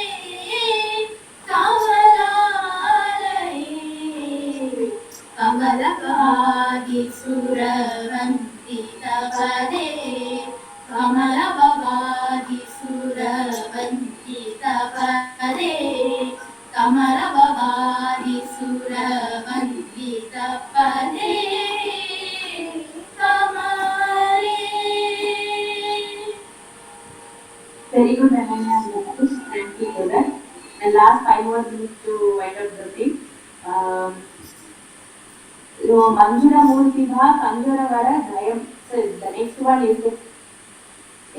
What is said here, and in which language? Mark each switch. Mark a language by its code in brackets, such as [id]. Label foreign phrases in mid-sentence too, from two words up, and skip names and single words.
[sa] ಕಮಲಾಲಯೇ ಕಮಲಭವಾದಿ ಸುರವಂತಿತ ಪದೇ ಕಮಲಭವಾದಿ ಸುರವಂತಿತ ಪದೇ ಕಮಲಭವಾದಿ ಸುರವಂತಿತ ಪದೇ ಕಮಲೇ. [en] Very good, Ananya. Thank you for that. And last 5 more minutes to wind up the thing. Manjura Murti Bha Kanjura Vara Dayam. So the next one is